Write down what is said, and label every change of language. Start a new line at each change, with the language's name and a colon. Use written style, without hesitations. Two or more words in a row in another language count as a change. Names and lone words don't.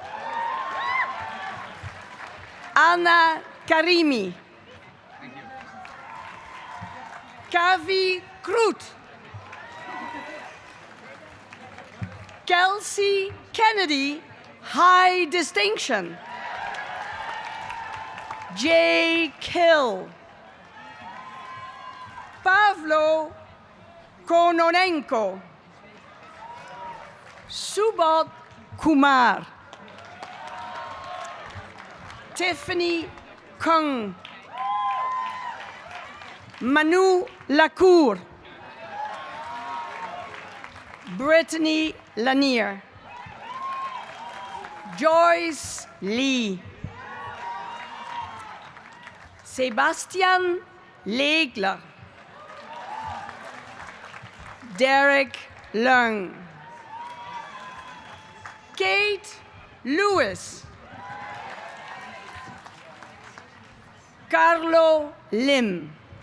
English: Anna Karimi, Kavi Kroot, Kelsey Kennedy, high distinction, Jay Kill, Pavlo Kononenko, Subodh Kumar, Tiffany Kung, Manu Lacour, Brittany Lanier, Joyce Lee, Sebastian Legler, Derek Leung, Kate Lewis, Carlo Lim,